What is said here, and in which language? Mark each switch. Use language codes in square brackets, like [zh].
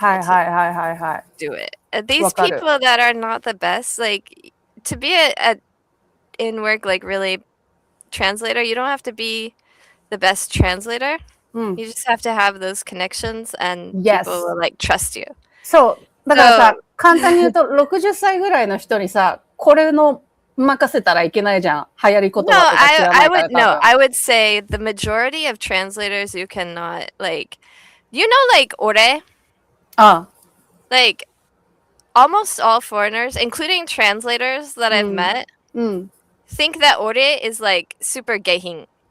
[en] to do it. These people that are not the best, like to be a in work like really translator, you don't have to be the best translator. You just have to have those connections and people will like trust you. [ja] そう。だからさ、簡単に言うと60歳ぐらいの人にさ、これの任せたらいけないじゃん。流行り言葉とか知らないから。 [en] No, I would say the majority of translators you cannot like, you know, like ore. Like almost all foreigners, including translators that I've met, think that ore is like super gehin.